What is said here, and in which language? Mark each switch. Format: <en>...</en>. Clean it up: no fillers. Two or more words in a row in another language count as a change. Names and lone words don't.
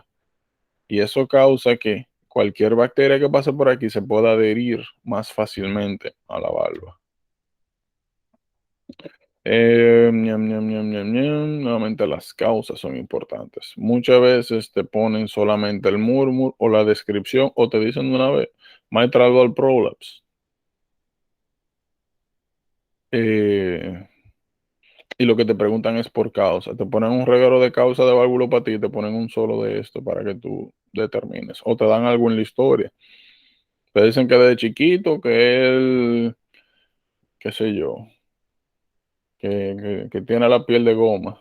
<es>Y eso causa que cualquier bacteria que pase por aquí se pueda adherir más fácilmente a la valva. Nuevamente las causas son importantes. Muchas veces te ponen solamente el murmur o la descripción o te dicen de una vez</es> <en>mitral valve prolapse.</en> <es>Eh, y lo que te preguntan es por causa. Te ponen un reguero de causa de valvulopatía y te ponen un solo de esto para que tú determines. O te dan algo en la historia. Te dicen que desde chiquito, que él, qué sé yo, que tiene la piel de goma.</es>